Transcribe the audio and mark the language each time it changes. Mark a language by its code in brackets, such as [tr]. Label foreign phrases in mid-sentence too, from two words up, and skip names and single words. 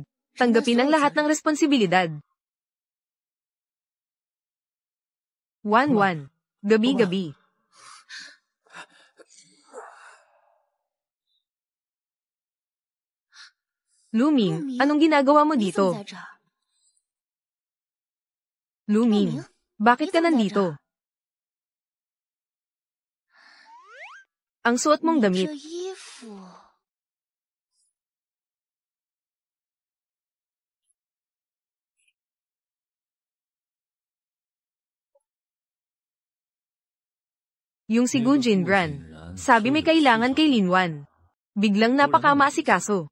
[tl] Tanggapin ang lahat ng responsibilidad. 1-1. Gabi-gabi. Luming, anong ginagawa mo [zh] 你怎么 [tl] dito? [zh] 在这儿？ [tl] Luming, bakit ka nandito? Ang suot mong [zh] 你 [tl] damit. [zh] 这衣服， [tl] Yung si Gu Jingran. Sabi may kailangan kay Linwan. Biglang napakamaasikaso.